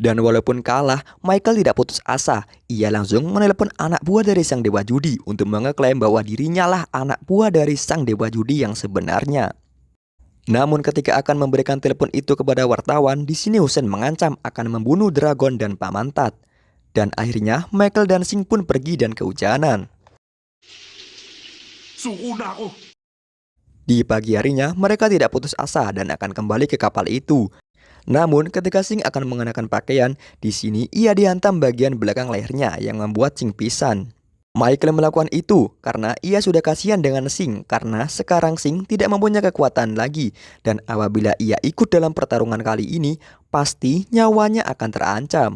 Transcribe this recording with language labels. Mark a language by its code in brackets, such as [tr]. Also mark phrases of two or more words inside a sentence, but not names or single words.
[id] Dan walaupun kalah, Michael tidak putus asa. Ia langsung menelepon anak buah dari sang dewa judi untuk mengeklaim bahwa dirinya lah anak buah dari sang dewa judi yang sebenarnya. Namun ketika akan memberikan telepon itu kepada wartawan, di sini Hussein mengancam akan membunuh Dragon dan Paman Tat. Dan akhirnya Michael dan Sing pun pergi dan kehujanan. [tl] Suko na ako! [id] Di pagi harinya, mereka tidak putus asa dan akan kembali ke kapal itu. Namun, ketika Sing akan mengenakan pakaian, di sini ia dihantam bagian belakang lehernya yang membuat Sing pingsan. Michael melakukan itu karena ia sudah kasihan dengan Sing karena sekarang Sing tidak mempunyai kekuatan lagi dan apabila ia ikut dalam pertarungan kali ini, pasti nyawanya akan terancam.